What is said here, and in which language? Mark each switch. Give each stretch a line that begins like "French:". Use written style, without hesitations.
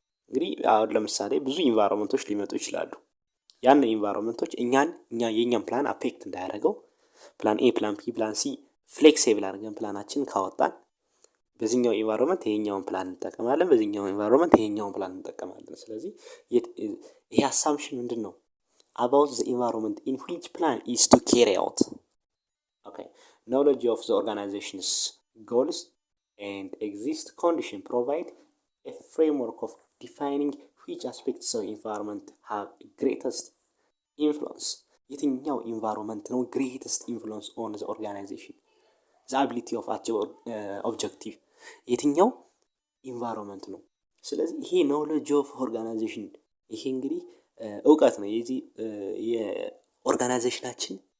Amharic: እንግዲህ አሁን ለምሳሌ ብዙ ኢንቫይሮንመንቶች ሊመጡ ይችላሉ። ያን ኢንቫይሮንመንቶች የኛን ፕላን አፌክት እንዳያደርገው ፕላን ኤ፣ ፕላን ቢ፣ ፕላን ሲ ፍሌክሲብል አድርገን ፕላናችን ካወጣን በዚህኛው ኢንቫይሮንመንት ይሄኛውን ፕላን እንጠቀማለን፣ በዚህኛው ኢንቫይሮንመንት ይሄኛውን ፕላን እንጠቀማለን። ስለዚህ ይሄ አሳምፕሽን ምንድን ነው?
English: about the environment in which plan is to carry out. Okay, knowledge of the organization's goals and exist condition provide a framework of defining which aspects of environment have greatest influence.
Amharic: የትኛው ኢንቫይሮንመንት ነው
English: greatest influence on the organization, the ability of objective
Amharic: የትኛው ኢንቫይሮንመንት ነው። ስለዚህ ይሄ
English: knowledge of organization
Amharic: ይሄ እንግዲህ እውቀት ነው። የዚህ የኦርጋናይዜሽናችን